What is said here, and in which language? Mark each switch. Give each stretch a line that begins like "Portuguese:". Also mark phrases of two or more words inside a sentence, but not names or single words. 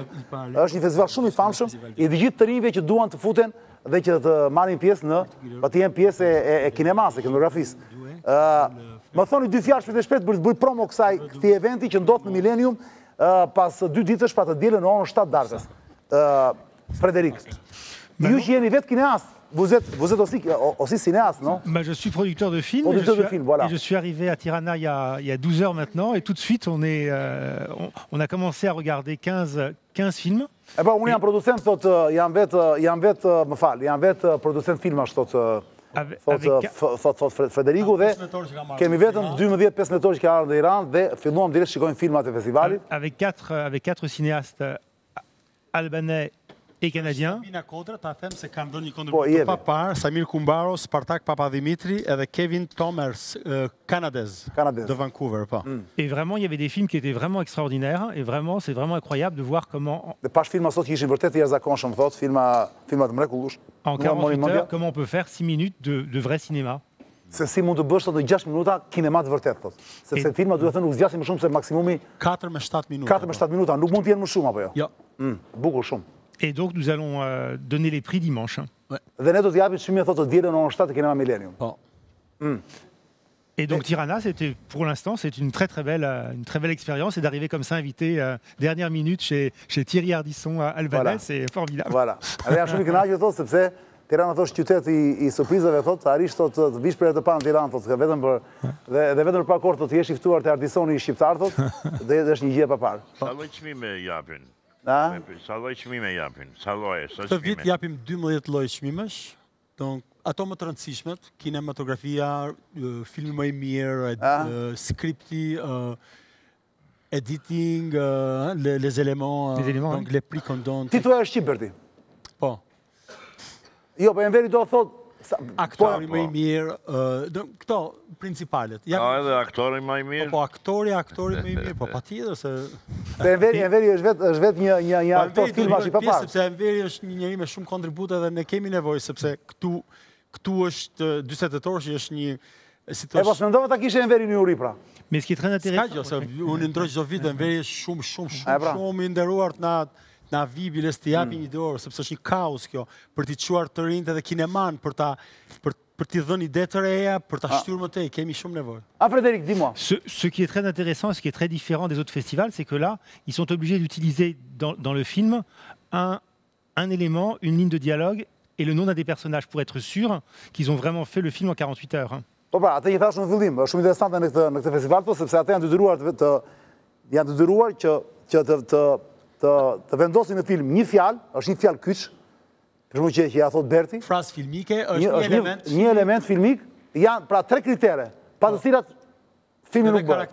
Albanian: Është një festival shumë i famshëm, i të gjithë të rinjve që duan të futen dhe që të marrin pjesë në, të jenë pjesë e kinemasë, e kinematografisë. Më thoni 2 fjalë shpejt për të bërë promo këtij eventi që ndodh në Millennium pas 2 ditësh pa të dielën në orën 7 darkës. Frédéric, ju që jeni vetë kineast,
French: vous êtes aussi cinéaste, non? Je suis producteur de films. Producteur de films, voilà. Et je suis arrivé à Tirana il y a 12 heures maintenant, et tout de suite on a commencé à regarder 15 films.
Albanian: E po, unë jam producent, thot, jam vetë producent filmash, thot Frederiku, dhe kemi vetëm 12-15 orë që ka ardhur në Iran dhe filluam direkt shikojmë filmat e festivalit.
French: Avec quatre cinéastes albanais et canadiens.
Albanian: Mina Kodra, ta them se kanë dhënë një kontribut pa parë, Samir Kumbaro, Spartak Papadimitri edhe Kevin Thomers, kanadez de Vancouver.
French: Et vraiment, il y avait des films qui étaient vraiment extraordinaires, et vraiment, c'est vraiment incroyable de voir comment...
Albanian: Dhe pash filma sot që ishin vërtet të jashtëzakonshëm, thot, filma të mrekullueshëm.
French: En 48 heures, comment on peut faire 6 minutes de vrai cinéma.
Albanian: Se si mund të bësh sot në 6 minuta kinema të vërtet, thot. Sepse filma duhet të thënë nuk zgjasin më shumë se maksimumi 4 me 7 minuta. 4 me 7 minuta, nuk mund të jenë më shumë apo jo? Jo. Bukur shumë.
French: Et donc, nous allons donner les prix dimanche.
Albanian: Dhe ne do të japim çmimin thotë të dielën në orën 7 të kinema Millennium.
French: Et donc Tirana, pour l'instant, c'est une très belle expérience. Et d'arriver comme ça, invité dernière minute chez Thierry Ardisson à Albanais, c'est formidable. Voilà.
Albanian: Edhe jam shumë i kënaqur thotë sepse Tirana thotë qytet i surprizave, thotë, arish thotë të vish për të parë në Tiranë, thotë, vetëm për dhe vetëm për parë thotë jesh i ftuar te Ardissoni i shqiptar, thotë, dhe është një gjë e paparë. Sa lloj çmime japin? Sa lloj çmime japin? Sa lloje? Këtë vit japim 12 lloj çmimesh. Donc ato më të rëndësishmet, kinematografia, filmi më i mirë, skripti,
French: editing, les éléments, donc les prix qu'on donne.
Albanian: Ti thua është shqip Berti? Po. Jo, po Enveri do thotë aktori më i mirë, këto principalet. Ka edhe aktori më i mirë? Po, aktori më i mirë, po patjetër se... Enveri është vetë një aktor filmash i paparë. Sepse Enveri është një njeri me shumë kontribute dhe ne kemi nevojë, sepse këtu është 48 orë që është një situacion... E pas mendova ta kishe Enveri në juri, pra.
French: Mais ce qui est très intéressant...
Albanian: Ska gjë, se unë ndroj çdo vit, Enveri është shumë i nderuar na vi biles të japi një dorë, sepse është një kaos kjo, për t'i quar të rinjt edhe kineman, për t'i dhënë ide të reja, për t'a shtyrë më tej, kemi shumë nevojë.
French: Frédéric, dis-moi. Ce qui est très intéressant, ce qui est très différent des autres festivals, c'est que là, ils sont obligés d'utiliser dans le film un élément, une ligne de dialogue et le nom d'un des personnages pour être sûr qu'ils ont vraiment fait le film en 48 heures.
Albanian: Po pra, atë i thash në fillim, është shumë interesante në këtë festival, sepse ata janë të detyruar që të vendosin në film një fjalë, është një fjalë kyç, për shembull që ja thot Berti. Frazë filmike është një element filmik, janë pra 3 kritere, pa të cilat filmi nuk bëhet.